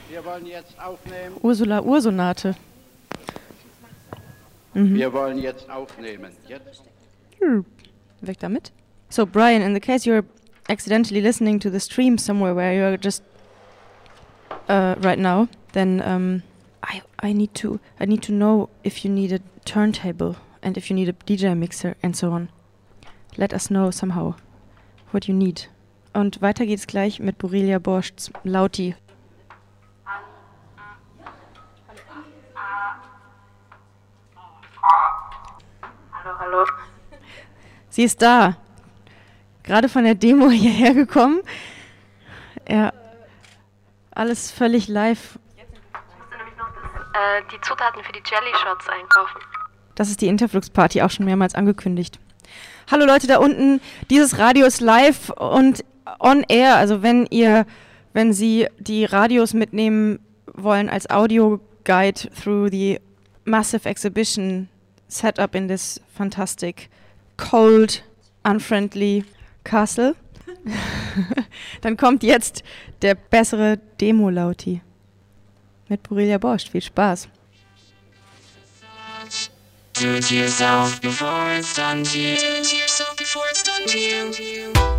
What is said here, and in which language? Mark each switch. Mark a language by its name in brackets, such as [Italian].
[German] Wir wollen jetzt aufnehmen. Ursula Ursonate. Mhm. Wir wollen jetzt aufnehmen. Jetzt. Weg damit. [English] So Brian, in the case you're accidentally listening to the stream somewhere where you're just right now, then I need to know if you need a turntable and if you need a DJ mixer and so on. Let us know somehow what you need. [German] Und weiter geht's gleich mit Borrelia Borschts Lauti. Hallo, hallo. Sie ist da. Gerade von der Demo hierher gekommen. Ja. Alles völlig live. Die Zutaten für die Jelly Shots einkaufen. Das ist die Interflux-Party, auch schon mehrmals angekündigt. Hallo Leute da unten, dieses Radio ist live und on air. Also wenn ihr, wenn Sie die Radios mitnehmen wollen als Audio-Guide [English] through the massive exhibition setup in this fantastic, cold, unfriendly castle, [German] dann kommt jetzt der bessere Demo-Lauti. Mit Borrelia Borscht. Viel Spaß. [English] Do it yourself before it's done to you. Do it yourself before it's done to you.